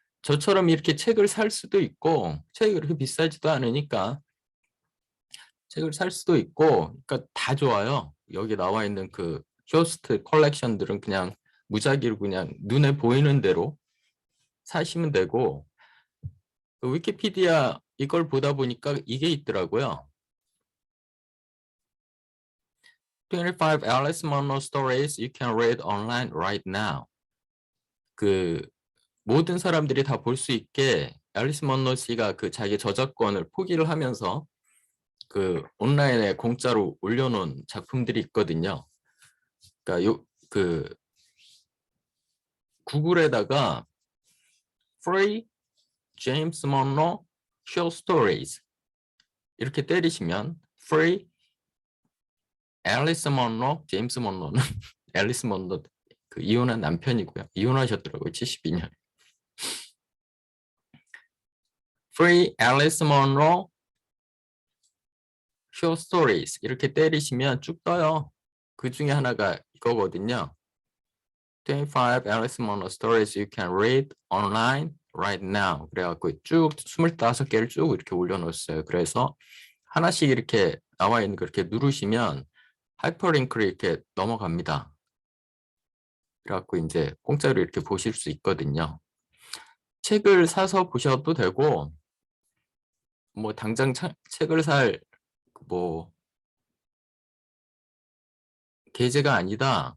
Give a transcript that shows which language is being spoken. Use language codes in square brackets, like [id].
[ko] 저처럼 이렇게 책을 살 수도 있고 책이 그렇게 비싸지도 않으니까 책을 살 수도 있고 그러니까 다 좋아요. 여기 나와 있는 그 쇼스트 컬렉션들은 그냥 무작위로 그냥 눈에 보이는 대로 사시면 되고 그 위키피디아 이걸 보다 보니까 이게 있더라고요. [en] 25 Alice Munro stories you can read online right now. [ko] 그 모든 사람들이 다 볼 수 있게 앨리스 먼로 씨가 그 자기 저작권을 포기를 하면서 그 온라인에 공짜로 올려놓은 작품들이 있거든요. 그러니까 그 구글에다가 [en] Free James Monroe Short Stories [ko] 이렇게 때리시면 Free 앨리스 먼로, 제임스 먼로는 앨리스 먼로 그 이혼한 남편이고요. 이혼하셨더라고요. 72년. Free 앨리스 먼로 Short Stories 이렇게 때리시면 쭉 떠요. 그 중에 하나가 이거거든요. [en] 25 Alice Munro stories you can read online right now. [ko] 그래갖고 쭉 25개를 쭉 이렇게 올려놓았어요. 그래서 하나씩 이렇게 나와 있는 거 이렇게 누르시면 하이퍼링크를 이렇게 넘어갑니다. 그래갖고 이제 공짜로 이렇게 보실 수 있거든요. 책을 사서 보셔도 되고, 뭐 당장 책을 살 뭐 계제가 아니다.